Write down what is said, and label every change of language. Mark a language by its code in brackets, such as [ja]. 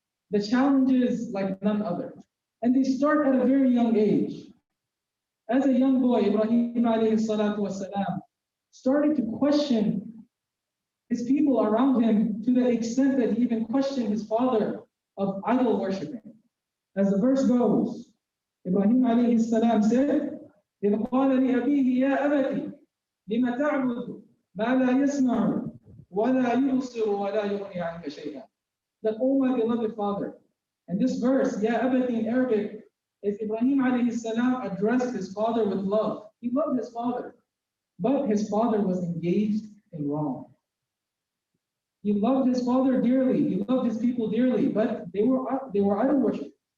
[en] The challenges like none other. And they start at a very young age. As a young boy, Ibrahim alayhi salatu wasalam started to question his people around him to the extent that he even questioned his father of idol worshiping. As the verse goes, Ibrahim alayhi salam said, [ar] إِذْ قَالَ لِأَبِيهِ يَا أَبَتِ لِمَ تَعْبُدُ مَا لَا يَسْمَعُ وَلَا يُبْصِرُ وَلَا يُغْنِي عَنْكَ شَيْئًا. [en] That, O my beloved father. And this verse, Ya Abati in Arabic, is Ibrahim alayhi salam addressed his father with love. He loved his father, but his father was engaged in wrong. He loved his father dearly. He loved his people dearly, but they were idol worship.